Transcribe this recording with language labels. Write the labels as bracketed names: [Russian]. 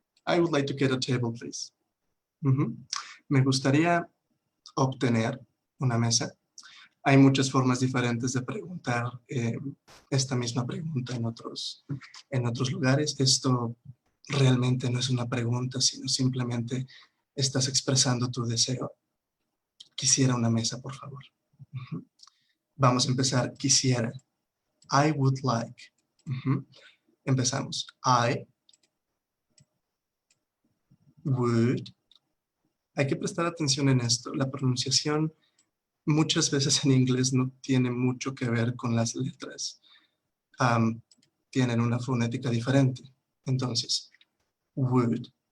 [English] I would like to get a table, please. [Spanish] Me gustaría obtener una mesa. Hay muchas formas diferentes de preguntar esta misma pregunta en otros lugares. Esto realmente no es una pregunta, sino simplemente estás expresando tu deseo. Quisiera una mesa, por favor. Vamos a empezar. Quisiera. [English] I would like. Empezamos. I would. [Spanish] Hay que prestar atención en esto. La pronunciación muchas veces en inglés no tiene mucho que ver con las letras. Tienen una fonética diferente. Entonces, would.